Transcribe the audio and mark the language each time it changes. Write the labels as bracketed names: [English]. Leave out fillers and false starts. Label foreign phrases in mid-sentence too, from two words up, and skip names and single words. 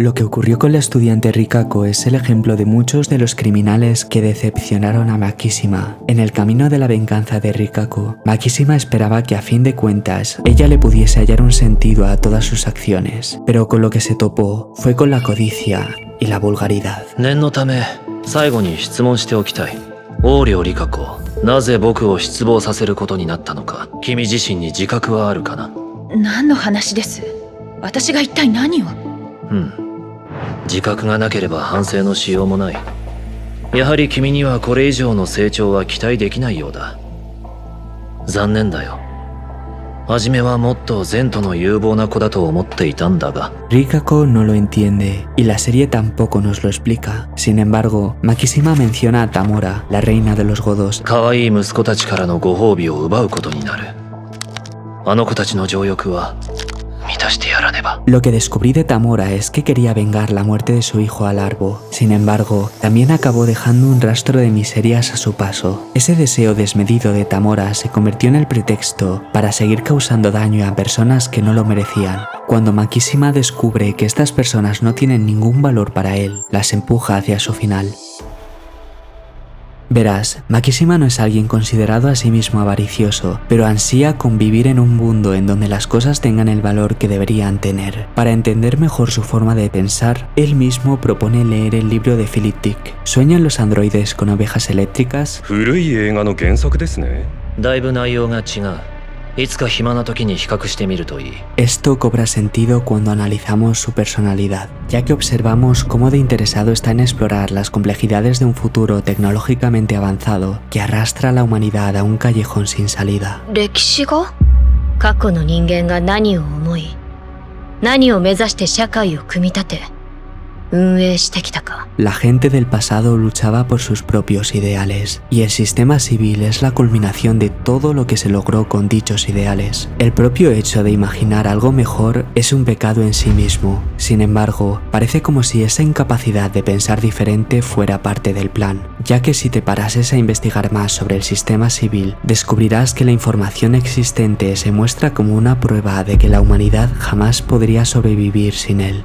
[Spanish] Lo que ocurrió con la estudiante Rikako es el ejemplo de muchos de los criminales que decepcionaron a Makishima. En el camino de la venganza de Rikako, Makishima esperaba que a fin de cuentas ella le pudiese hallar un sentido a todas sus acciones, pero con lo que se topó fue con la codicia y la vulgaridad. [Japanese] 念のため最後に質問しておきたい。横領理香子、なぜ僕を失望させることになったのか、君自身に自覚はあるかな？何の話です？私が一体何を？自覚がなければ反省のしようもない。やはり君にはこれ以上の成長は期待できないようだ。残念だよ。初めはもっと前途の有望な子だと思っていたんだが。 [Spanish] Rikako no lo entiende y la serie tampoco nos lo explica. Sin embargo, Makishima menciona a Tamora, la reina de los godos. [Japanese] 可愛い息子たちからのご褒美を奪うことになる。あの子たちの情欲は満たしてやらねば。 [Spanish] Lo que descubrí de Tamora es que quería vengar la muerte de su hijo Alarbo. Sin embargo, también acabó dejando un rastro de miserias a su paso. Ese deseo desmedido de Tamora se convirtió en el pretexto para seguir causando daño a personas que no lo merecían. Cuando Makishima descubre que estas personas no tienen ningún valor para él, las empuja hacia su final. Verás, Makishima no es alguien considerado a sí mismo avaricioso, pero ansía con vivir en un mundo en donde las cosas tengan el valor que deberían tener. Para entender mejor su forma de pensar, él mismo propone leer el libro de Philip Dick. ¿Sueñan los androides con ovejas eléctricas? [Japanese] 古い映画の原作ですね。だいぶ内容が違う。いつか暇な時に比較してみるといい。 [Spanish] Esto cobra sentido cuando analizamos su personalidad, ya que observamos cómo de interesado está en explorar las complejidades de un futuro tecnológicamente avanzado que arrastra a la humanidad a un callejón sin salida. [Japanese] 歴史が？過去の人間が何を思い、何を目指して社会を組み立て、運営してきたか。 [Spanish] La gente del pasado luchaba por sus propios ideales, y el sistema civil es la culminación de todo lo que se logró con dichos ideales. El propio hecho de imaginar algo mejor es un pecado en sí mismo. Sin embargo, parece como si esa incapacidad de pensar diferente fuera parte del plan, ya que si te parases a investigar más sobre el sistema civil, descubrirás que la información existente se muestra como una prueba de que la humanidad jamás podría sobrevivir sin él.